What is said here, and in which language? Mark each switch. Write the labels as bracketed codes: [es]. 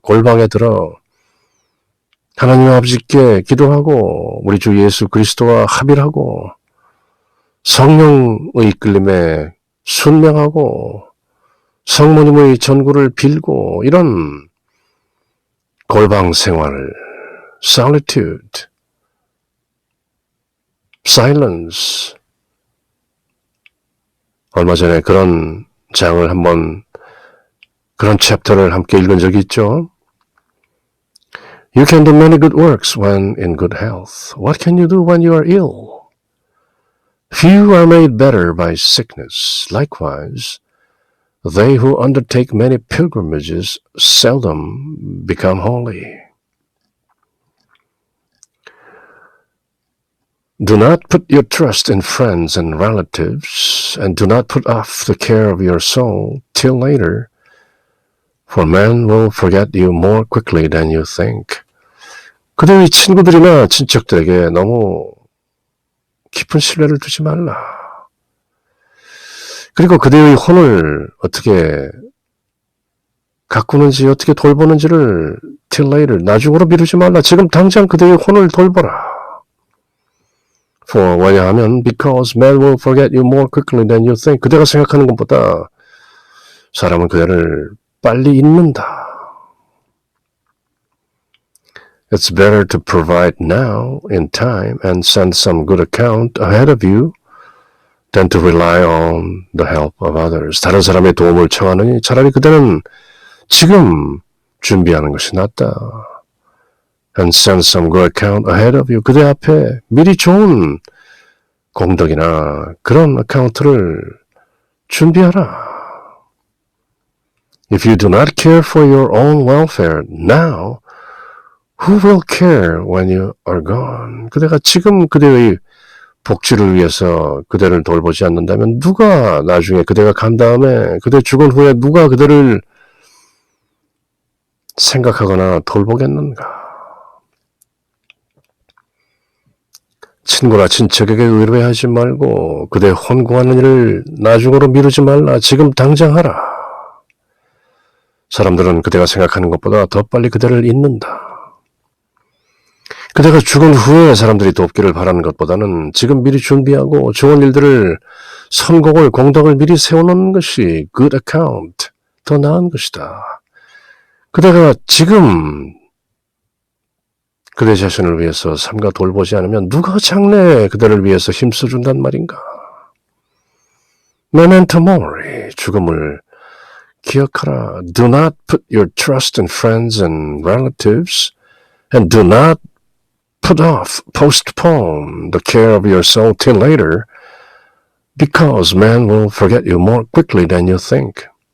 [ko] 골방에 들어 하나님 아버지께 기도하고 우리 주 예수 그리스도와 합일하고 성령의 이끌림에 순명하고 성모님의 전구를 빌고 이런 골방 생활을 solitude, silence 얼마 전에 그런 장을 한번 그런 챕터를 함께 읽은 적이 있죠. [en] You can do many good works when in good health. What can you do when you are ill? Few are made better by sickness. Likewise, they who undertake many pilgrimages seldom become holy. Do not put your trust in friends and relatives, and do not put off the care of your soul till later, for men will forget you more quickly than you think. [ko] 그대의 친구들이나 친척들에게 너무 깊은 신뢰를 두지 말라. 그리고 그대의 혼을 어떻게 가꾸는지 어떻게 돌보는지를 [en] till later, [ko] 나중으로 미루지 말라. 지금 당장 그대의 혼을 돌보라. [en] For [ko] 왜냐하면 [en] because men will forget you more quickly than you think. [ko] 그대가 생각하는 것보다 사람은 그대를 빨리 잊는다. [en] It's better to provide now in time and send some good account ahead of you than to rely on the help of others. [ko] 다른 사람의 도움을 청하느니 차라리 그대는 지금 준비하는 것이 낫다. [en] And send some good account ahead of you. [ko] 그대 앞에 미리 좋은 공덕이나 그런 어카운트를 준비하라. [en] If you do not care for your own welfare now, who will care when you are gone? [ko] 그대가 지금 그대의 복지를 위해서 그대를 돌보지 않는다면 누가 나중에 그대가 간 다음에 그대 죽은 후에 누가 그대를 생각하거나 돌보겠는가? 친구나 친척에게 의뢰하지 말고 그대 혼공하는 일을 나중으로 미루지 말라. 지금 당장 하라. 사람들은 그대가 생각하는 것보다 더 빨리 그대를 잊는다. 그대가 죽은 후에 사람들이 돕기를 바라는 것보다는 지금 미리 준비하고 좋은 일들을 선곡을 공덕을 미리 세워놓는 것이 [en] good account, [ko] 더 나은 것이다. 그대가 지금 그대 자신을 위해서 삼가 돌보지 않으면 누가 장래에 그대를 위해서 힘써준단 말인가. [la] Memento mori, [ko] 죽음을 기억하라. [en] Do not put your trust in friends and relatives, and do not postpone the care of your soul till later, because man will forget you more quickly than you think.